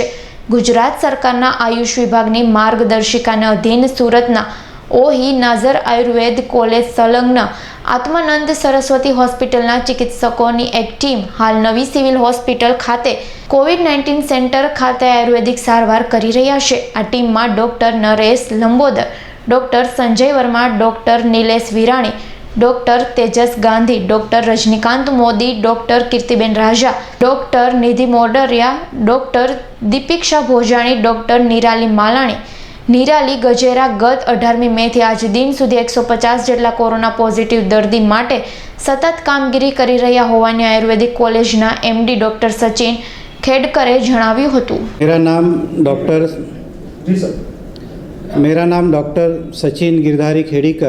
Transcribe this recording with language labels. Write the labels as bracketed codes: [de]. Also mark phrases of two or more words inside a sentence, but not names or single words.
[gu] ગુજરાત સરકારના આયુષ વિભાગની માર્ગદર્શિકાને અધીન સુરતના ઓહી નાઝર આયુર્વેદ કોલેજ સંલગ્ન આત્માનંદ સરસ્વતી હોસ્પિટલના ચિકિત્સકોની એક ટીમ હાલ નવી સિવિલ હોસ્પિટલ ખાતે કોવિડ-19 સેન્ટર ખાતે આયુર્વેદિક સારવાર કરી રહ્યા છે। આ ટીમમાં ડૉક્ટર નરેશ લંબોદર, ડૉક્ટર સંજય વર્મા, ડૉક્ટર નિલેશ વિરાણી, ડૉક્ટર તેજસ ગાંધી, ડૉક્ટર રજનીકાંત મોદી, ડૉક્ટર કીર્તિબેન રાજા, ડૉક્ટર નિધિ મોડરિયા, ડૉક્ટર દીપિક્ષા ભોજાણી, ડૉક્ટર નિરાલી માલાણી, નિરાલી ગજેરા ગત 18 મે થી આજ દિન સુધી 150 જેટલા કોરોના પૉઝિટિવ દર્દી માટે સતત કામગીરી કરી રહ્યા હોવાની આયુર્વેદિક કૉલેજના એમડી ડૉક્ટર સચિન ખેડકરે જણાવ્યું હતું। [hi] मेरा नाम डॉक्टर सचिन गिरधारी खेड़ीकर।